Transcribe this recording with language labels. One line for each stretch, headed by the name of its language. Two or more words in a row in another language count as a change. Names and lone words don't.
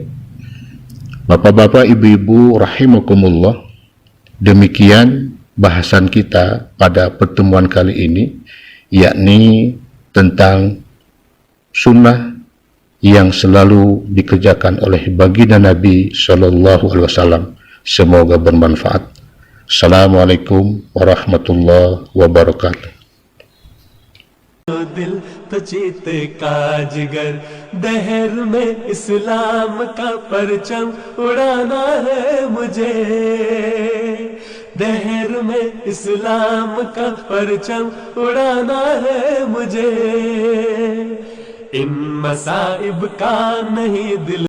Indonesian: Bapak-bapak, ibu-ibu rahimakumullah, demikian bahasan kita pada pertemuan kali ini, yakni tentang sunnah yang selalu dikerjakan oleh baginda Nabi
Arabic: صلى الله عليه وسلم.
Indonesian: Semoga bermanfaat.
Arabic: السلام عليكم ورحمة الله وبركاته.
Urdu: دل تو چیتے کا جگر، دہر میں اسلام کا پرچم اڑانا ہے مجھے، دہر میں اسلام کا پرچم اڑانا ہے مجھے، ان مصائب کا نہیں دل